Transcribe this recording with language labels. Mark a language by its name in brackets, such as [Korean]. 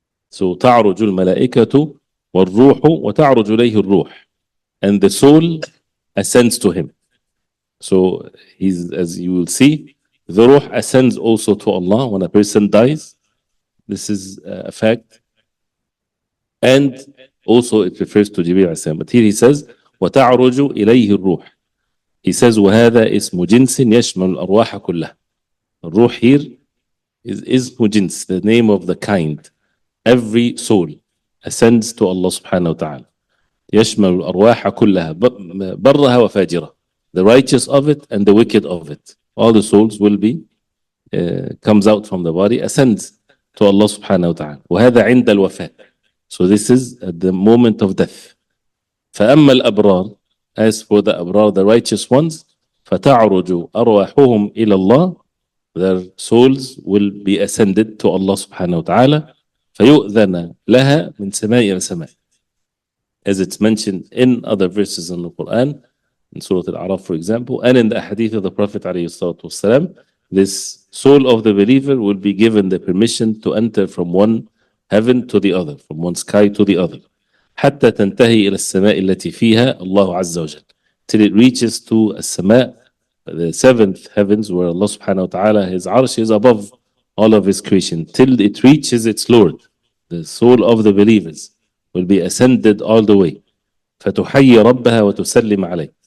[English] So تعرج الملائكة والروح وتعرج إليه الروح, and the soul ascends to him. So he's, as you will see, the ruh ascends also to Allah when a person dies. This is a fact. And also it refers to Jibreel alayhi salam. But here he says, وَتَعْرُجُ إِلَيْهِ الروح. [Arabic] He says, وَهَذا اسم جنس يشمل الأرواح كلها. [English] الروح here is اسم جنس, the name of the kind. Every soul ascends to Allah subhanahu wa ta'ala. [Arabic] يشمل الأرواح كلها برها وفاجرة. [English] The righteous of it and the wicked of it. All the souls will be, comes out from the body, ascends to Allah subhanahu wa ta'ala. وهذا عند الوفاة. So this is at the moment of death. فأما الأبرار, as for the أبرار, the righteous ones, فتعرج أرواحهم إلى الله, their souls will be ascended to Allah subhanahu wa ta'ala. [Arabic] فيؤذن لها من سماء إلى سماء. [English] As it's mentioned in other verses in the Quran, in Surah Al-A'raf, for example, and in the hadith of the Prophet ﷺ, this soul of the believer will be given the permission to enter from one heaven to the other, from one sky to the other. [Arabic] حتى تنتهي إلى السماء التي فيها الله عز وجل. [English] Till it reaches to السماء, the seventh heavens, where Allah subhanahu wa ta'ala, His arsh is above all of His creation. Till it reaches its Lord, the soul of the believers will be ascended all the way. [Arabic] فتحيي ربها وتسلم عليه.